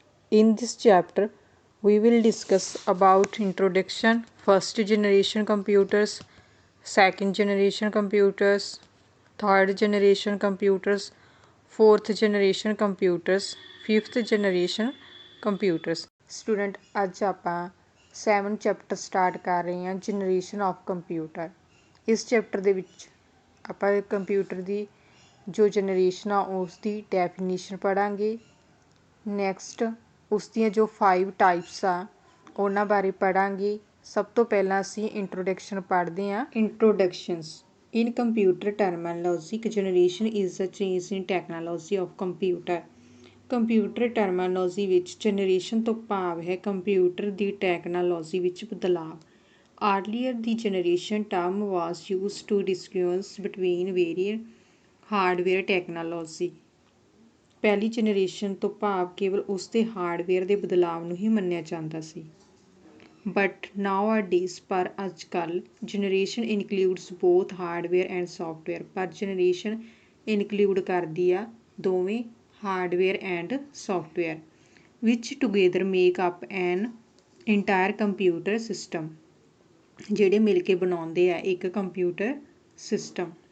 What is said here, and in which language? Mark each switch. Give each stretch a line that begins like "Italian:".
English: In this chapter we will discuss about introduction, first generation computers, second generation computers, third generation computers, fourth generation computers, fifth generation computers.
Punjabi: Student ਅੱਜ ਆਪਾਂ 7 chapter start ਕਰ ਰਹੇ ਹਾਂ generation of computer. ਇਸ chapter ਦੇ ਵਿੱਚ ਆਪਾਂ computer ਦੀ ਜੋ ਜਨਰੇਸ਼ਨ ਆ ਉਸ ਦੀ ਡੈਫੀਨੇਸ਼ਨ ਪੜ੍ਹਾਂਗੇ। ਨੈਕਸਟ ਉਸ ਦੀਆਂ ਜੋ 5 ਟਾਈਪਸ ਆ ਉਹਨਾਂ ਬਾਰੇ ਪੜ੍ਹਾਂਗੇ। ਸਭ ਤੋਂ ਪਹਿਲਾਂ ਅਸੀਂ ਇੰਟਰੋਡਕਸ਼ਨ ਪੜ੍ਹਦੇ ਹਾਂ।
English: Introductions in computer terminology generation is a change in technology of computer.
Punjabi: Computer terminology ਵਿੱਚ ਜਨਰੇਸ਼ਨ ਤੋਂ ਭਾਵ ਹੈ ਕੰਪਿਊਟਰ ਦੀ ਟੈਕਨੋਲੋਜੀ ਵਿੱਚ ਬਦਲਾਅ।
English: Earlier, the generation term was used to distinguish between various hardware technology.
Punjabi: ਪਹਿਲੀ ਜਨਰੇਸ਼ਨ ਤੋਂ ਭਾਵ ਕੇਵਲ ਉਸ ਦੇ ਹਾਰਡਵੇਅਰ ਦੇ ਬਦਲਾਵ ਨੂੰ ਹੀ ਮੰਨਿਆ ਜਾਂਦਾ ਸੀ।
English: but nowadays
Punjabi: ਪਰ ਅੱਜ ਕੱਲ੍ਹ
English: Generation includes both hardware and software.
Punjabi: ਪਰ ਜਨਰੇਸ਼ਨ ਇਨਕਲੂਡ ਕਰਦੀ ਆ ਦੋਵੇਂ hardware and software
English: ਵਿਚ together make up an entire computer system,
Punjabi: ਜਿਹੜੇ ਮਿਲ ਕੇ ਬਣਾਉਂਦੇ ਆ ਇੱਕ ਕੰਪਿਊਟਰ ਸਿਸਟਮ।